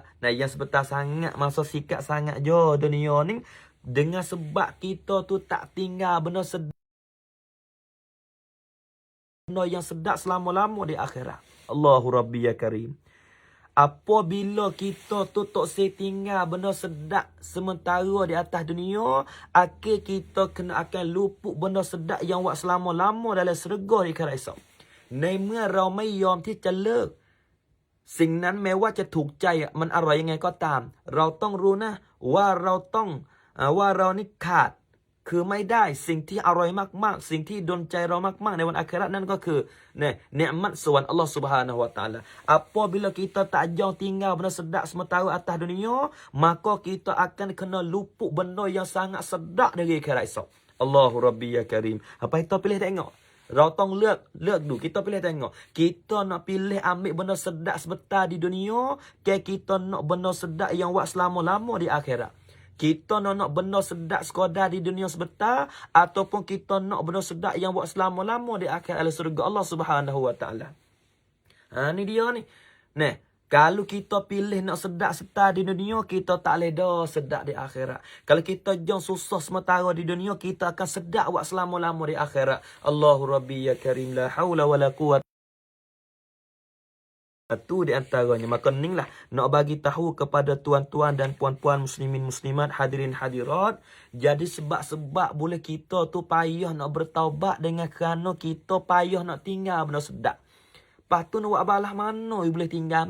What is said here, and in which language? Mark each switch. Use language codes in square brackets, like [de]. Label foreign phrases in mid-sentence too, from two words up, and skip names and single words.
[ms] Nah yang sebentar sangat masa sikat sangat jo dunia ni dengan sebab kita tu tak tinggal benda sedap, benda yang sedap selama-lama di akhirat. [ar] الله ربي يا كريم. [ms] Apabila kita tu tak tinggal benda sedap sementara di atas dunia, akhir kita kena akan luput benda sedap yang buat selama-lama dalam syurga di akhirat esok. [th] ในเมื่อเราไม่ยอมที่จะเลิกสิ่งนั้นแม้ว่าจะถูกใจมันอร่อยยังไงก็ตามเราต้องรู้นะว่าเราต้องว่าเรานี่ขาดคือไม่ได้สิ่งที่อร่อยมากๆสิ่งที่ดลใจเรามากๆในวันอาคิเราะห์นั่นก็คือ [ms] nikmat swarga [ar] الله سبحانه وتعالى. [ms] Apabila kita tak jauh tinggal benda sedap sementara atas dunia, maka kita akan kena luput benda yang sangat sedap dari akhirat esok. [ar] الله ربي يا كريم. [ms] Apa kita pilih tengok? [th] เราต้องเลือกดู [ms] kita pilih tengok kita nak pilih ambil benda sedap sebentar di dunia ke kita nak benda sedap yang buat selama-lama di akhirat. Kita nak benda sedap sekadar di dunia sebentar ataupun kita nak benda sedap yang buat selama-lama di akhirat dalam surga [ar] الله سبحانه وتعالى. [ms] Ni dia ni. Nah, kalau kita pilih nak sedap sebentar di dunia, kita tak boleh dah sedap di akhirat. Kalau kita jom susah sementara di dunia, kita akan sedap buat selama-lama di akhirat. [ar] الله ربي يا كريم، لا حول ولا قوة. [ms] Itu di antaranya. Maka inilah nak bagi tahu kepada tuan-tuan dan puan-puan muslimin muslimat, hadirin hadirat. Jadi sebab-sebab boleh kita tu payah nak bertaubat dengan kerana kita payah nak tinggal benda sedap. Lepas tu nak buat balah mana boleh tinggal?